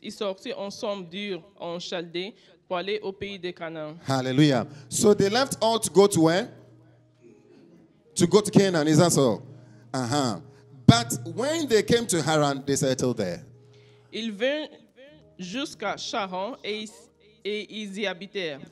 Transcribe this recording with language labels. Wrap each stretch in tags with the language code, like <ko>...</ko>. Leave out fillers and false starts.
<fr>Ils sortirent ensemble d'Ur en Chaldée pour aller au pays de Canaan. Hallelujah.</fr> <en>So they left all to go to where? To go to Canaan, is that so? Uh-huh. But when they came to Haran, they settled there.</en> <fr>Ils vinrent jusqu'à Charan et ils y habitèrent.</fr>